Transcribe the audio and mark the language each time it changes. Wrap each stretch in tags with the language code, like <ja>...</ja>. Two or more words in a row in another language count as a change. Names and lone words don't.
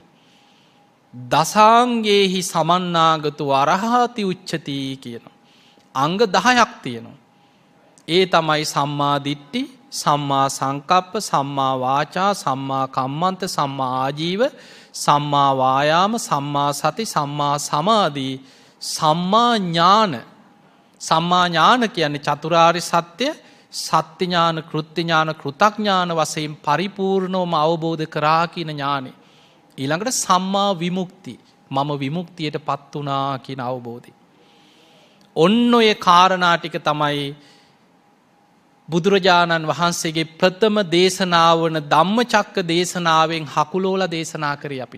<pi>දසාංගේහි සමන්නාගතු අරහති උච්චති කියනවා.</pi> <si>අංග 10ක් තියෙනවා. ඒ තමයි</si> <pi>සම්මා දිට්ඨි, සම්මා සංකප්ප, සම්මා වාචා, සම්මා කම්මන්ත, සම්මා ආජීව, සම්මා වායාම, සම්මා සති, සම්මා සමාධි, සම්මා ඥාන. සම්මා ඥාන</pi> <si>කියන්නේ චතුරාර්ය සත්‍ය, සත්‍ය ඥාන, කෘත්‍ය ඥාන, කෘතඥාන වශයෙන් පරිපූර්ණවම අවබෝධ කරා කියන ඥානෙ. ඊළඟට</si> <pi>සම්මා විමුක්ති,</pi> <si>මම විමුක්තියටපත් වුණා කියන අවබෝධය. ඔන්න ඔය කාරණා ටික තමයි බුදුරජාණන් වහන්සේගේ ප්‍රථම දේශනාව වන ධම්මචක්ක දේශනාවෙන් හකුලෝලා දේශනා කරේ අපිට.</si>